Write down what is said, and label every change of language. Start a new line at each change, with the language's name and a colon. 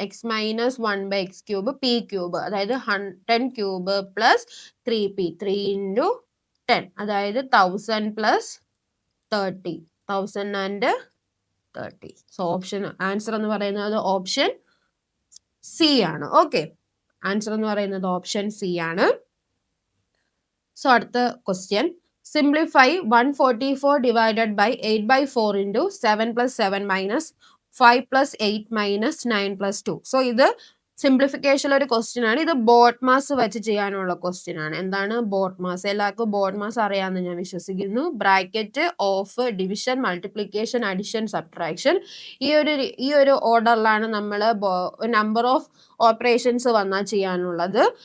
English: X minus 1/x cube p cube, അതായത് 10 cube plus 3p, 3 into 10, അതായത് 1000 plus 30, 1030.
Malayalam: So option answer എന്ന് പറയുന്നത് option C ആണ്. Okay, answer എന്ന് പറയുന്നത് ഓപ്ഷൻ സി ആണ്. സോ അടുത്ത question.
English: Simplify 144 divided by 8/4 into 7 plus 7 minus 5 plus 8 minus 9 plus 2.
Malayalam: So ഇത് സിംപ്ലിഫിക്കേഷൻ ഒരു ക്വസ്റ്റ്യൻ ആണ്. ഇത് ബോട്ട് മാസ് വെച്ച് ചെയ്യാനുള്ള ക്വസ്റ്റ്യൻ ആണ്. എന്താണ് ബോട്ട് മാസ്? എല്ലാവർക്കും ബോട്ട് മാസ് അറിയാമെന്ന് ഞാൻ വിശ്വസിക്കുന്നു. Bracket, of, division, multiplication, addition, subtraction, ഈ ഒരു ഓർഡറിലാണ് നമ്മൾ നമ്പർ ഓഫ് ഓപ്പറേഷൻസ് വന്നാൽ ചെയ്യാനുള്ളത്.